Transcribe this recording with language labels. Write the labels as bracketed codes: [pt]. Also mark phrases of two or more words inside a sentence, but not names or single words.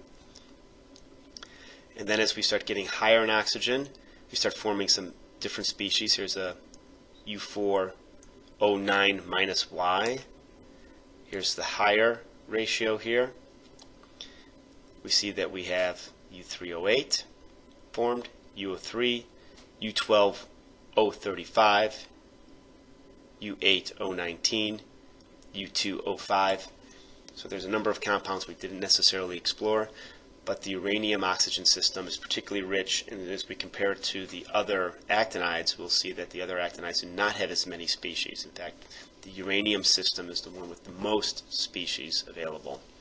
[en] And then as we start getting higher in oxygen, we start forming some different species. Here's a U4O9 minus Y. Here's the higher ratio here. We see that we have U3O8 formed, UO3, U12O35, U8O19, U2O5. So there's a number of compounds we didn't necessarily explore, but the uranium oxygen system is particularly rich, and as we compare it to the other actinides, we'll see that the other actinides do not have as many species. In fact, the uranium system is the one with the most species available.